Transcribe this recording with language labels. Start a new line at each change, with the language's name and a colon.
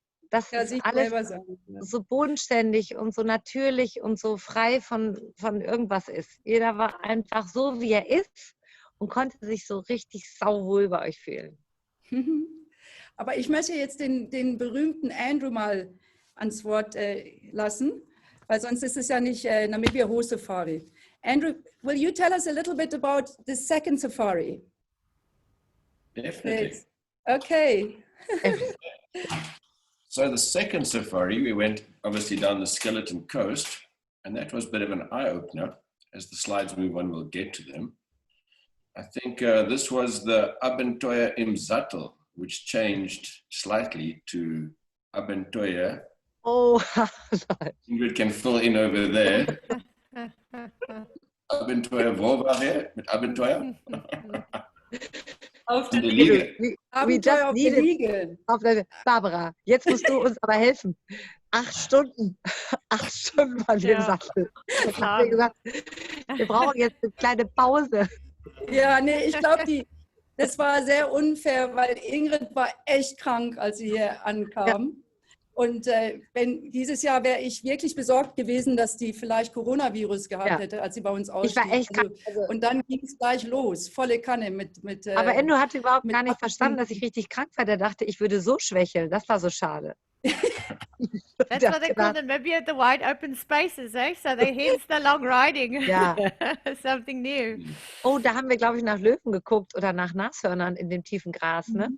German: Das ist alles so bodenständig und so natürlich und so frei von irgendwas ist. Jeder war einfach so, wie er ist und konnte sich so richtig sauwohl bei euch fühlen. Aber ich möchte jetzt den berühmten Andrew mal ans Wort lassen, weil sonst ist es ja nicht Namibia Horse Safari.
English: Andrew, will you tell us a little bit about the second safari? Definitely. Okay. So the second safari, we went obviously down the Skeleton Coast, and that was a bit of an eye-opener. As the slides move on, we'll get to them. I think this was the Abenteuer im Sattel, which changed slightly to Abenteuer. Oh, Ingrid can fill in over there.
German: Abenteuer, wo war er mit Abenteuer? Auf der Liege. Abenteuer auf der Liege. Barbara, jetzt musst du uns aber helfen. 8 Stunden. 8 Stunden waren wir im Sattel. Ich habe mir gesagt, wir brauchen jetzt eine kleine Pause. Ja, nee, ich glaube, das war sehr unfair, weil Ingrid war echt krank, als sie hier ankam. Ja. Und dieses Jahr wäre ich wirklich besorgt gewesen, dass die vielleicht Coronavirus gehabt hätte, als sie bei uns ausstieg. Ich war echt krank. Und dann ging es gleich los, volle Kanne mit aber Endo hatte überhaupt gar nicht verstanden, dass ich richtig krank war. Der dachte, ich würde so schwächeln. Das war so schade.
English: That's what they call Namibia the wide open spaces, eh? So they hence the long riding.
German: Ja.
English: Something new.
German: Oh, da haben wir, glaube ich, nach Löwen geguckt oder nach Nashörnern in dem tiefen Gras, ne?